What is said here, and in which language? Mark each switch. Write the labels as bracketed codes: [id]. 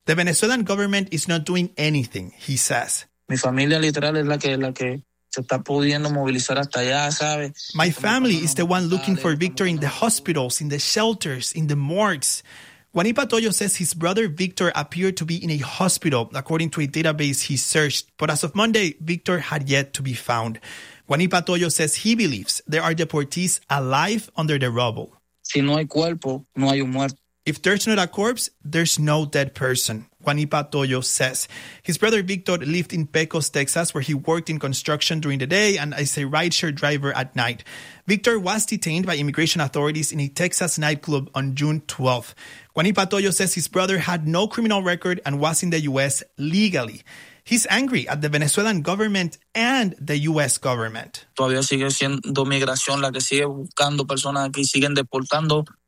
[en] The Venezuelan government is not doing anything, he says. [es] Mi familia literal es la que... [en] My family is the one looking for Victor in the hospitals, in the shelters, in the morgues. Guanipatoyo says his brother Victor appeared to be in a hospital, according to a database he searched. But as of Monday, Victor had yet to be found. Guanipatoyo says he believes there are deportees alive under the rubble. [es] Si no hay cuerpo, no hay un muerto. [en] If there's not a corpse, there's no dead person. Guanipatoyo says. His brother Victor lived in Pecos, Texas, where he worked in construction during the day and as a rideshare driver at night. Victor was detained by immigration authorities in a Texas nightclub on June 12th. Guanipatoyo says his brother had no criminal record and was in the U.S. legally. He's angry at the Venezuelan government and the U.S. government. [es] Todavía sigue siendo migración la que sigue buscando personas aquí, siguen deportando.